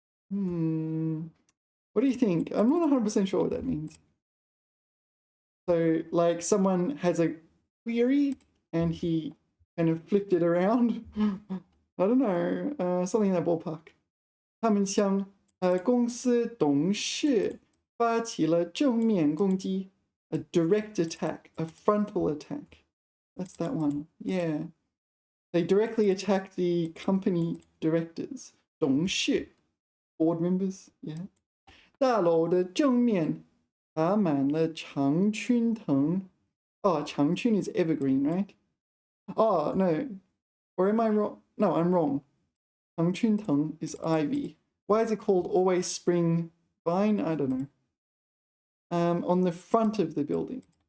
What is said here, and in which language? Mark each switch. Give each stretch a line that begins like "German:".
English: What do you think? I'm not 100% sure what that means. So like someone has a query and he kind of flipped it around. I don't know, something in that ballpark.
Chinese: 他们向公司董事发起了正面攻击,
English: a direct attack, a frontal attack. That's that one. Yeah. They directly attacked the company directors. 董事, board members. Yeah.
Chinese: 大楼的正面爬满了常春藤.
English: Oh, 常春 is evergreen, right? Oh, no. Or am I wrong? No, I'm wrong. 常春藤 is ivy. Why is it called always spring vine? I don't know. On the front of the building.